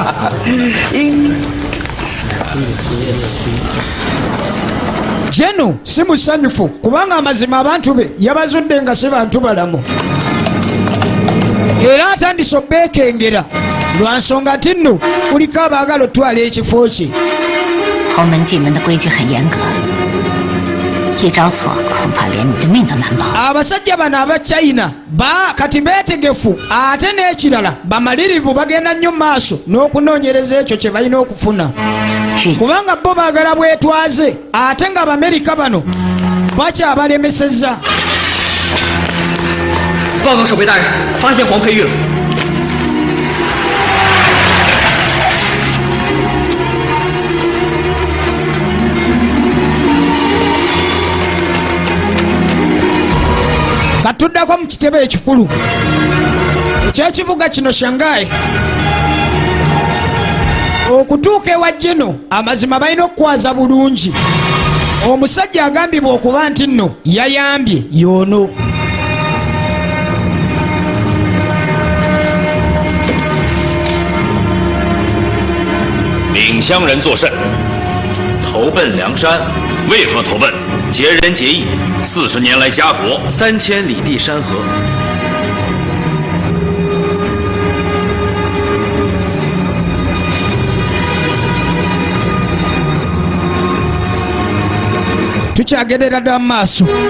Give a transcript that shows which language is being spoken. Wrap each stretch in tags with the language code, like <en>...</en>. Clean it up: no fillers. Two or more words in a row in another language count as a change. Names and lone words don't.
<lg>Jeno si musanyufu kubanga amazima abantu be yabazudde nga si bantu balamu. Era atandise obbeekengera lwa nsonga nti nno kuliko abaagala otwala ekifo kye.</lg> <zh>侯门进门的规矩很严格，一招错恐怕连你的命都难保。</zh> <lg>Abasajja bano aba China kati beetegefu ate n'ekirala bamalirivu bagenda nnyo maaso n'okunoonyereza ekyo kye balina okufuna. Kubanga bo baagala bwetwaze ate nga Abamerika bano bakyabalemesezza.</lg> <zh>报告守备大人，发现黄培玉了。</zh> <lg>Katuddako mu kitebe ekikulu ekyekibuga kino Shanghai. Okutuuka ewa Jeno amazima balina okukwaza bulungi. Omusajja agambibwa okuba nti nno yayambye y'ono.</lg> <zh>领乡人作甚？投奔梁山，为何投奔？结仁结义，40年来家国3000里地山河。</zh> <lg>Tukyagerera dda mu maaso.</lg>